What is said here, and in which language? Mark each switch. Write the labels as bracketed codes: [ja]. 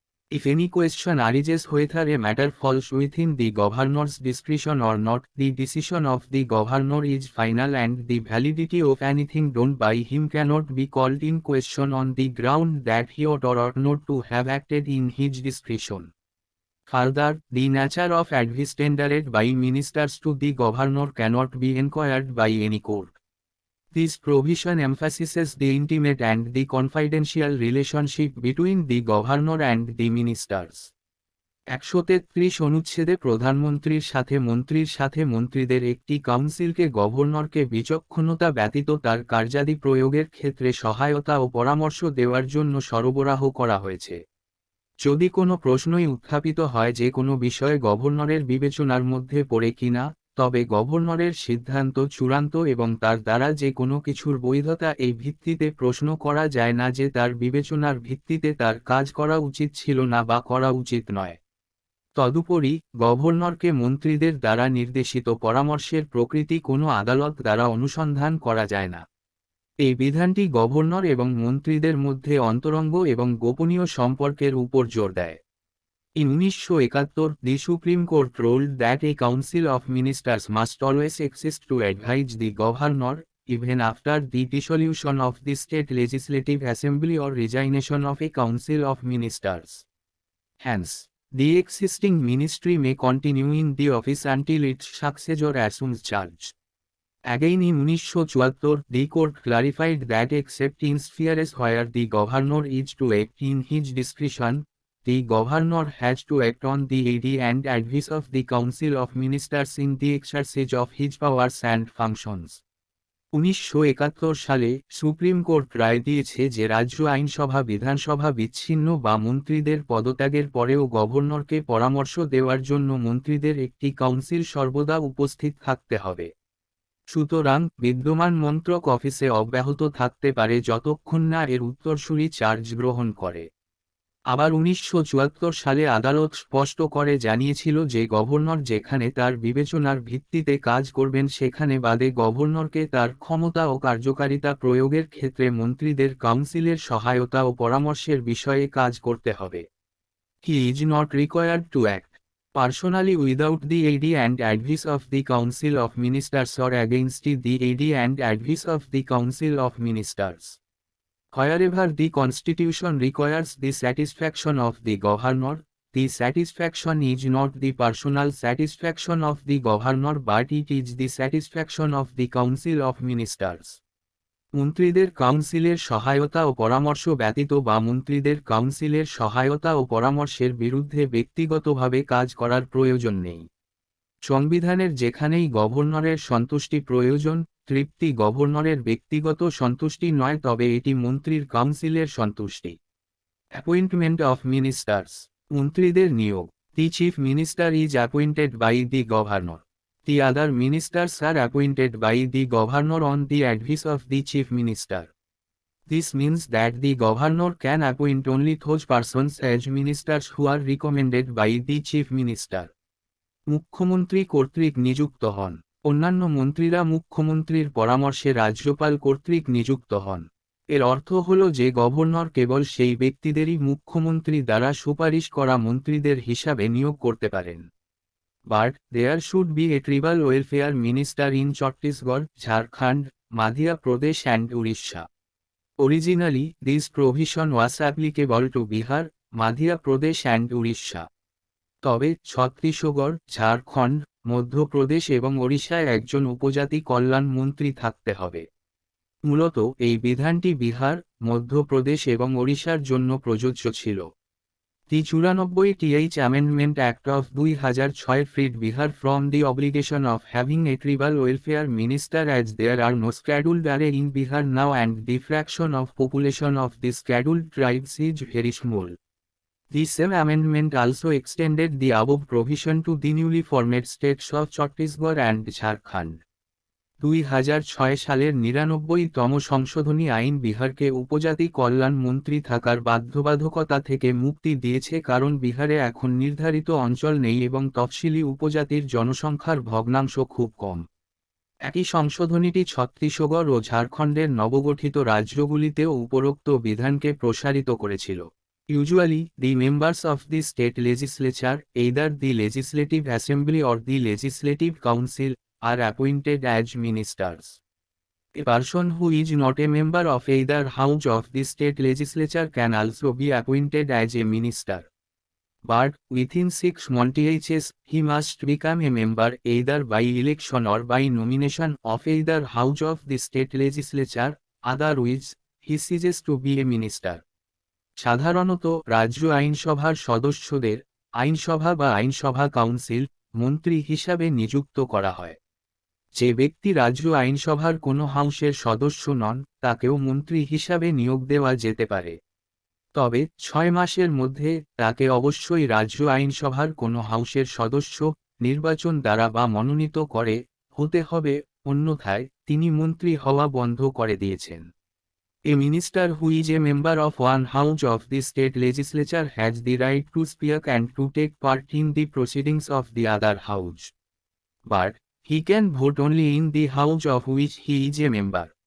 [en] If any question arises whether a matter falls within the governor's discretion or not, the decision of the governor is final and the validity of anything done by him cannot be called in question on the ground that he ought or ought not to have acted in his discretion. Further, the nature of advice tendered by ministers to the governor cannot be inquired by any court. This provision emphasizes the intimate and the confidential relationship between the governor and the ministers. [bn] 133 অনুচ্ছেদে প্রধানমন্ত্রীর সাথে মন্ত্রীদের একটি কাউন্সিলকে গভর্নরকে বিচক্ষণতা ব্যতীত তার কার্যাদি প্রয়োগের ক্ষেত্রে সহায়তা ও পরামর্শ দেওয়ার জন্য সরবরাহ করা হয়েছে। যদি কোনো প্রশ্নই উত্থাপিত হয় যে কোনো বিষয়ে গভর্নরের বিবেচনার মধ্যে পড়ে কিনা, তবে গভর্নরের সিদ্ধান্ত চূড়ান্ত এবং তার দ্বারা যে কোনো কিছুর বৈধতা এই ভিত্তিতে প্রশ্ন করা যায় না যে তার বিবেচনার ভিত্তিতে তার কাজ করা উচিত ছিল না বা করা উচিত নয়। তদুপরি, গভর্নরকে মন্ত্রীদের দ্বারা নির্দেশিত পরামর্শের প্রকৃতি কোনো আদালত দ্বারা অনুসন্ধান করা যায় না। এই বিধানটি গভর্নর এবং মন্ত্রীদের মধ্যে অন্তরঙ্গ এবং গোপনীয় সম্পর্কের উপর জোর দেয়। [en] In 1971, the Supreme Court ruled that a council of ministers must always exist to advise the governor, even after the dissolution of the state legislative assembly or resignation of a council of ministers. Hence, the existing ministry may continue in the office until its successor assumes charge. Again in 1974, the court clarified that except in spheres where the governor is to act in his discretion, the governor has to act on the aid and advice of the council of ministers in the exercise of his powers and functions. [bn] 1971 সালে supreme court রায় দিয়েছে যে রাজ্য আইনসভা বিধানসভা বিচ্ছিন্ন বা মন্ত্রীদের পদত্যাগের পরেও গভর্নরকে পরামর্শ দেওয়ার জন্য মন্ত্রীদের একটি কাউন্সিল সর্বদা উপস্থিত থাকতে হবে। সুতরাং, বিদ্যমান মন্ত্রক অফিসে অব্যাহত থাকতে পারে যতক্ষণ না এর উত্তরসূরি চার্জ গ্রহণ করে। আবার 1974 সালে আদালত স্পষ্ট করে জানিয়েছিল যে গভর্নর যেখানে তার বিবেচনার ভিত্তিতে কাজ করবেন সেখানে বাদে গভর্নরকে তার ক্ষমতা ও কার্যকারিতা প্রয়োগের ক্ষেত্রে মন্ত্রীদের কাউন্সিলের সহায়তা ও পরামর্শের বিষয়ে কাজ করতে হবে। [en] He is not required to act personally without the aid and advice of the Council of Ministers or against the aid and advice of the Council of Ministers. Wherever the Constitution requires the satisfaction of the governor, the satisfaction is not the personal satisfaction of the governor but it is the satisfaction of the Council of Ministers. [bn] মন্ত্রীদের কাউন্সিলের সহায়তা ও পরামর্শ ব্যতীত বা মন্ত্রীদের কাউন্সিলের সহায়তা ও পরামর্শের বিরুদ্ধে ব্যক্তিগতভাবে কাজ করার প্রয়োজন নেই। সংবিধানের যেখানেই গভর্নরের সন্তুষ্টি প্রয়োজন, তৃপ্তি গভর্নরের ব্যক্তিগত সন্তুষ্টি নয় তবে এটি মন্ত্রীর কাউন্সিলের সন্তুষ্টি। [en] Appointment of ministers. [bn] মন্ত্রীদের নিয়োগ। [en] The chief minister is appointed by the governor. The other ministers are appointed by the governor on the advice of the chief minister. This means that the governor can appoint only those persons as ministers who are recommended by the chief minister. [bn] মুখ্যমন্ত্রী কর্তৃক নিযুক্ত হন। অন্যান্য মন্ত্রীরা মুখ্যমন্ত্রীর পরামর্শে রাজ্যপাল কর্তৃক নিযুক্ত হন। এর অর্থ হল যে গভর্নর কেবল সেই ব্যক্তিদেরই মুখ্যমন্ত্রী দ্বারা সুপারিশ করা মন্ত্রীদের হিসাবে নিয়োগ করতে পারেন। [en] But there should be a tribal welfare minister in Chhattisgarh, Jharkhand, Madhya Pradesh and Orissa. Originally, this provision was applicable to Bihar, Madhya Pradesh and Orissa. [bn] তবে ছত্তিশগড়, ঝাড়খণ্ড, মধ্যপ্রদেশ এবং ওড়িশায় একজন উপজাতি কল্যাণ মন্ত্রী থাকতে হবে। মূলত এই বিধানটি বিহার, মধ্যপ্রদেশ এবং ওড়িশার জন্য প্রযোজ্য ছিল। [en] The 94th Amendment Act of 2006 freed Bihar from the obligation of having a tribal welfare minister as there are no scheduled area in Bihar now and the fraction of population of the scheduled tribes is very small. The same amendment also extended the above provision to the newly formed states of Chhattisgarh and Jharkhand. [bn] 2006 সালের 99তম সংশোধনী আইন বিহারকে উপজাতি কল্যাণ মন্ত্রী থাকার বাধ্যবাধকতা থেকে মুক্তি দিয়েছে কারণ বিহারে এখন নির্ধারিত অঞ্চল নেই এবং তফসিলি উপজাতির জনসংখ্যার ভগ্নাংশ খুব কম। একই সংশোধনীটি ছত্তিশগড় ও ঝাড়খণ্ডের নবগঠিত রাজ্যগুলিতেও উপরোক্ত বিধানকে প্রসারিত করেছিল। [en] Usually, the members of the state legislature, either the Legislative Assembly or the Legislative Council, are appointed as ministers. A person who is not a member of either house of the state legislature can also be appointed as a minister. But, within 6 months, he must become a member either by election or by nomination of either house of the state legislature, otherwise, he ceases to be a minister. [bn] সাধারণত রাজ্য আইনসভার সদস্যদের আইনসভা বা আইনসভা council মন্ত্রী হিসাবে নিযুক্ত করা হয়। যে ব্যক্তি রাজ্য আইনসভার কোনো হাউসের সদস্য নন তাকেও মন্ত্রী হিসাবে নিয়োগ দেওয়া যেতে পারে। তবে 6 মাসের মধ্যে তাকে অবশ্যই রাজ্য আইনসভার কোনো হাউসের সদস্য নির্বাচন দ্বারা বা মনোনীত করে হতে হবে, অন্যথায় তিনি মন্ত্রী হওয়া বন্ধ করে দিয়েছেন। [en] A minister who is a member of one house of the state legislature has the right to speak and to take part in the proceedings of the other house. But, he can vote only in the house of which he is a member.